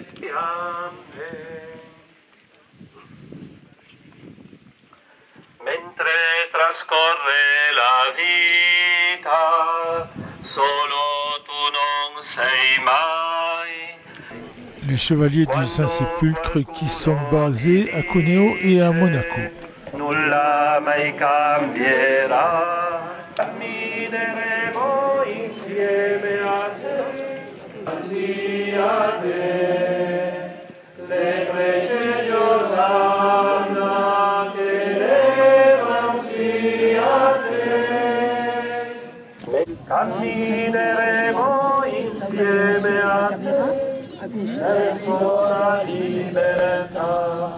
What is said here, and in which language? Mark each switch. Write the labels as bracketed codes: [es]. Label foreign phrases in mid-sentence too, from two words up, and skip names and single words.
[it] Amen. Mentre trascorre la vita, solo tu non sei mai. [fr] Les chevaliers du Saint-Sépulcre qui sont basés à Cuneo et à Monaco. [it] Nulla mai cambierà, cammineremo insieme a te, sia te, le prece Osanna che levan sia te, cammineremo insieme a te, verso la libertà.